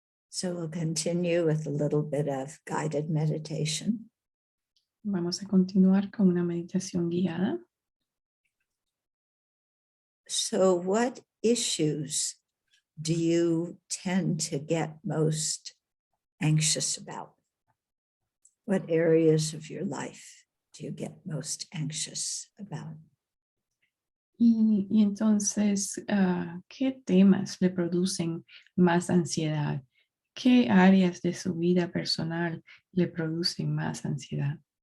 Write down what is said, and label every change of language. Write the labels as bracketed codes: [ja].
[en] So we'll continue with a little bit of guided meditation. [es] Vamos a continuar con una meditación guiada. [en] So what issues do you tend to get most anxious about? What areas of your life do you get most anxious about? [es] Y entonces, ¿qué temas le producen más ansiedad? ¿Qué áreas de su vida personal le producen más ansiedad?